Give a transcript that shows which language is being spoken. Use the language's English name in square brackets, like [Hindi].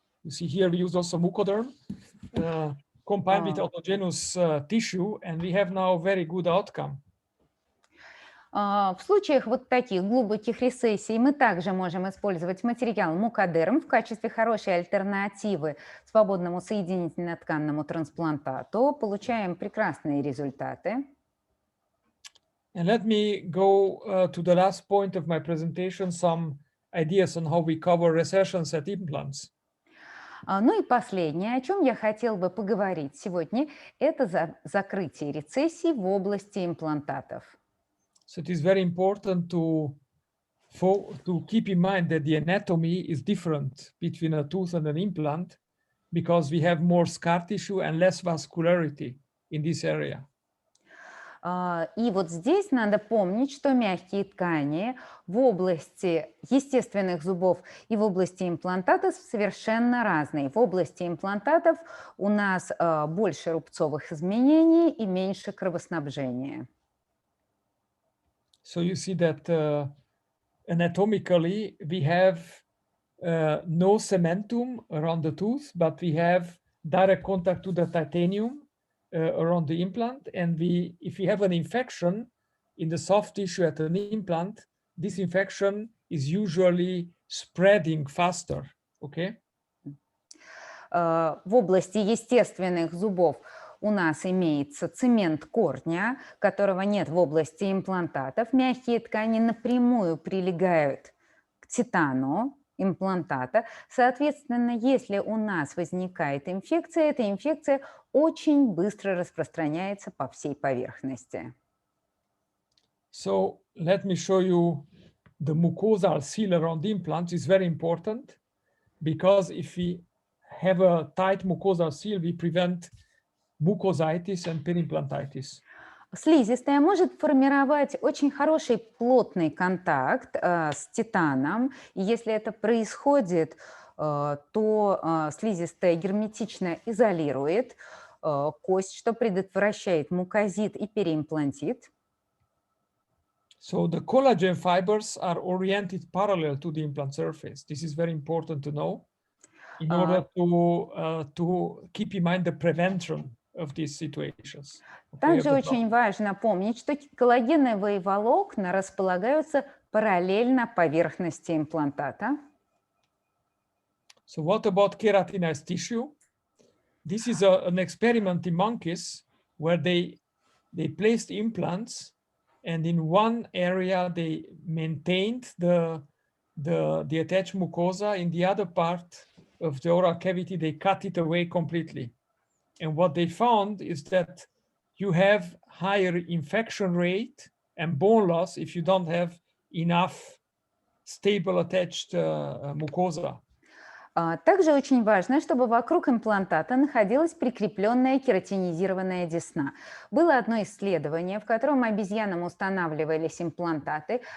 [English] You see here we use also mucoderm combined with autogenous tissue, and we have now very good outcome. [Russian] В случаях вот таких глубоких рецессий мы также можем использовать материал мукодерм в качестве хорошей альтернативы свободному соединительно-тканному трансплантату. Получаем прекрасные результаты. [English] And let me go to the last point of my presentation, some ideas on how we cover recessions at implants. [Russian] Ну и последнее, о чем я хотел бы поговорить сегодня, это закрытие рецессий в области имплантатов. [English] So it is very important to keep in mind that the anatomy is different between a tooth and an implant because we have more scar tissue and less vascularity in this area. [Russian] И вот здесь надо помнить, что мягкие ткани в области естественных зубов и в области имплантатов совершенно разные. В области имплантатов у нас больше рубцовых изменений и меньше кровоснабжения. [English] So you see that anatomically we have no cementum around the tooth, but we have direct contact to the titanium around the implant, and if we have an infection in the soft tissue at an implant, this infection is usually spreading faster, okay? [Russian] В области естественных зубов у нас имеется цемент корня, которого нет в области имплантатов. Мягкие ткани напрямую прилегают к титану имплантата. Соответственно, если у нас возникает инфекция, эта инфекция очень быстро распространяется по всей поверхности. [English] So let me show you the mucosal seal around the implant is very important because if we have a tight mucosal seal, we prevent mucositis and perimplantitis. [Russian] Слизистая может формировать очень хороший плотный контакт с титаном. И если это происходит, то слизистая герметично изолирует кость, что предотвращает мукозит и переимплантит. [English] So the collagen fibers are oriented parallel to the implant surface. This is very important to know in order to keep in mind the prevention of these situations. [Russian] Также очень важно помнить, что коллагеновые волокна располагаются параллельно поверхности имплантата. [English] So what about keratinized tissue? This is an experiment in monkeys where they placed implants, and in one area they maintained the attached mucosa. In the other part of the oral cavity, they cut it away completely. And what they found is that you have higher infection rate and bone loss if you don't have enough stable attached mucosa. [Russian] Также очень важно, чтобы вокруг имплантата находилась прикрепленная кератинизированная десна. Было одно исследование, в котором обезьянам устанавливались имплантаты.